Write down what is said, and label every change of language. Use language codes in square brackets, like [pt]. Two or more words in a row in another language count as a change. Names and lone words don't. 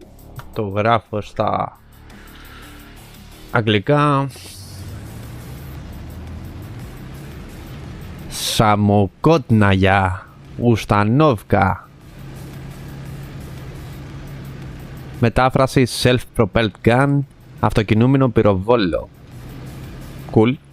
[el] Το γράφω στα αγγλικά. [ru] Самоходная установка. [en] Μετάφραση self-propelled gun, [el] αυτοκινούμενο πυροβόλο. Cool.